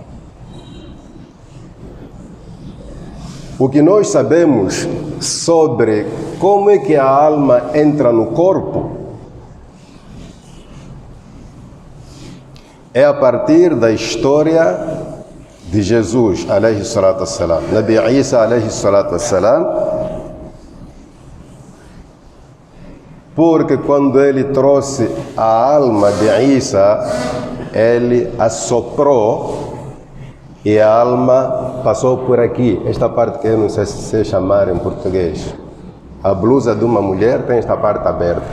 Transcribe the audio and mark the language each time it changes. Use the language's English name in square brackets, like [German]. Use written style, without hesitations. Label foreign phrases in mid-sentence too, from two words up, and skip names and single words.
[Portuguese] O que nós sabemos sobre como é que a alma entra no corpo é a partir da história de Jesus, [Arabic] عليه الصلاة والسلام. نبي عيسى، عليه الصلاة والسلام, [Portuguese] porque quando ele trouxe a alma de Isa, ele assoprou e a alma passou por aqui. Esta parte que eu não sei se chamar em português. A blusa de uma mulher tem esta parte aberta.